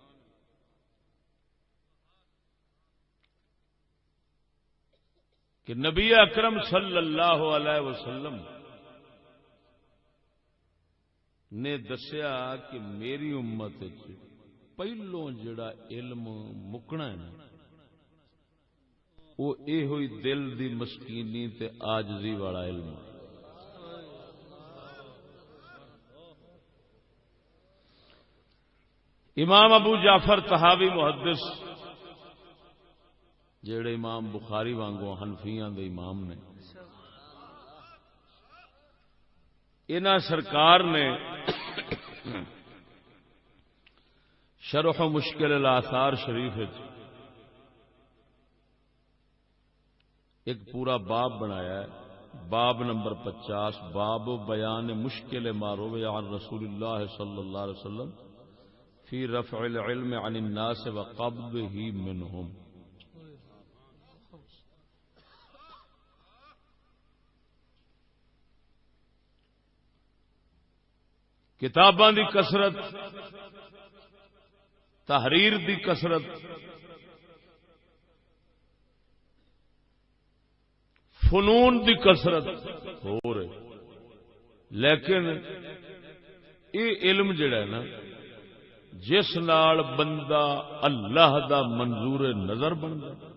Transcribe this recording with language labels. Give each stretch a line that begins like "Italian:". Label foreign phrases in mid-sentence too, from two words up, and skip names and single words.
Punjabi: کہ نبی اکرم
Arabic: صلی اللہ علیہ وسلم
Punjabi: نے دسیا کہ میری امت پہلوں جڑا علم مکنا ہے نا، وہ یہ ہوئی دل دی مسکینی تے عاجزی والا علم. امام ابو جعفر طحاوی محدث جڑے امام بخاری وانگوں حنفیاں دے امام نے، انہاں سرکار نے شرح مشکل الاثار شریف ایک پورا باب بنایا ہے، باب نمبر 50،
Arabic: باب بیان مشکل ما روی عن رسول اللہ صلی اللہ علیہ وسلم فی رفع العلم عن الناس وقبضه منهم.
Punjabi: کتاباں دی کثرت، تحریر دی کثرت، فنون دی کثرت ہو رہے، لیکن یہ علم جڑا ہے نا جس نال بندہ اللہ دا منظور نظر بنتا،